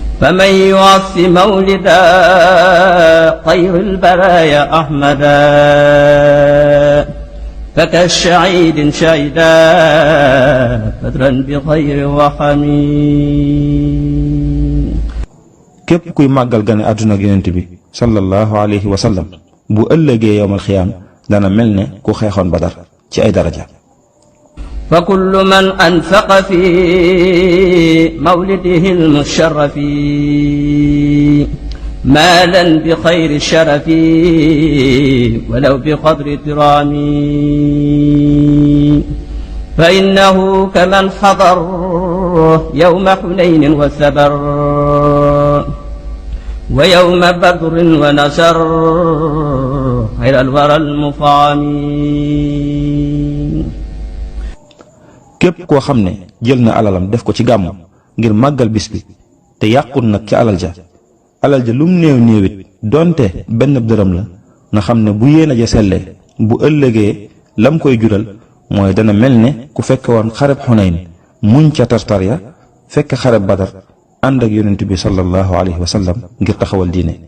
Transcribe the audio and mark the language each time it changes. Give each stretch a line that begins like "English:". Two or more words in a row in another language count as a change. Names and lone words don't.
Arabic: فمن يعظم مولدا خير البرايا أحمدا فكالشعيد شهدا بدرا بخير وحميد.
Wolof: képp kuy màggal gane àdduna ak yonent bi
Arabic: صلى الله عليه وسلم
Wolof: bu ëllëgee
Arabic: يوم القيامة
Wolof: dana mel ne ku xeexoon Badar ci ay daraja.
Arabic: فكل من أنفق في مولده المشرف مالا بخير الشرف ولو بقدر ترامي فإنه كمن حضر يوم حنين وثبر ويوم بدر ونصر خير الورى المفعمين.
Wolof: képp koo xam ne jël na alalam def ko ci gàmmu ngir màggal bis bi te yàqul nag ci alal ja lum néew néewit donte benn dërëm la na xam ne bu yéene ja sellee bu ëllëgee lam koy jural mooy dana mel ne ku fekke woon xareb Xunayn muñ ca tartar ya fekk xareb Badar ànd ak yonent bi
Arabic: صلى الله عليه وسلم
Wolof: ngir taxawal diine.